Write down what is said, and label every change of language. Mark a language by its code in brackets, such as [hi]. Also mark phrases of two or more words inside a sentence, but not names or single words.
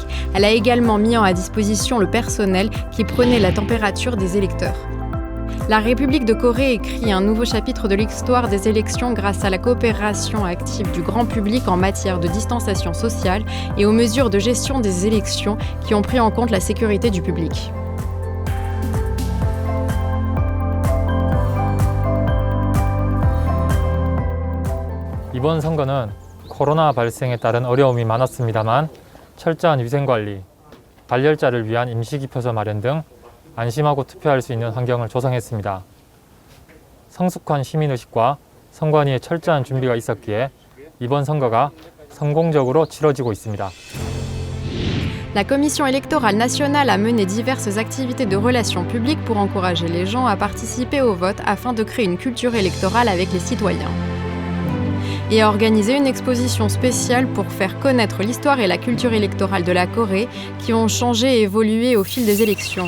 [fr] Elle a également mis à disposition le personnel qui prenait la température des électeurs. La République de Corée écrit un nouveau chapitre de l'histoire des élections grâce à la coopération active du grand public en matière de distanciation sociale et aux mesures de gestion des élections qui ont pris en compte la sécurité du public. [ko] 이번 선거는 코로나 발생에 따른 어려움이 많았습니다만 철저한 위생관리, 발열자를 위한 임시기표소 마련 등 안심하고 투표할 수 있는 환경을 조성했습니다. 성숙한 시민의식과 선관위의 철저한 준비가 있었기에 이번 선거가 성공적으로 치러지고 있습니다. [fr] La Commission électorale nationale a mené diverses activités de relations publiques pour encourager les gens à participer au vote afin de créer une culture électorale avec les citoyens. Et a organisé une exposition spéciale pour faire connaître l'histoire et la culture électorale de la Corée qui ont changé et évolué au fil des élections.